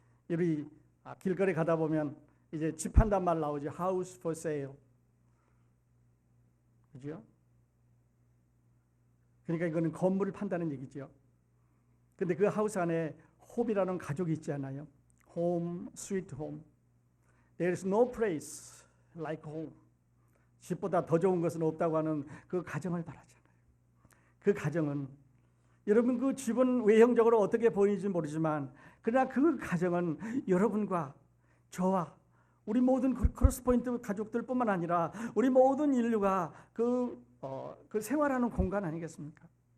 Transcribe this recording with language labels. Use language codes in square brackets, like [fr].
[ko] 우리 길거리 가다 보면 이제 집 판단 말 나오죠. [en] House for sale. [ko] 그죠? 그러니까 이거는 건물을 판다는 얘기죠. 근데 그 하우스 안에 홈이라는 가족이 있지 않아요? [en] Home, sweet home. There is no place like home. [ko] 집보다 더 좋은 것은 없다고 하는 그 가정을 말하잖아요. 그 가정은, 여러분 그 집은 외형적으로 어떻게 보이는지 모르지만 그러나 그 가정은 여러분과 저와 우리 모든 크로스포인트 가족들뿐만 아니라 우리 모든 인류가 그 생활하는 공간 아니겠습니까?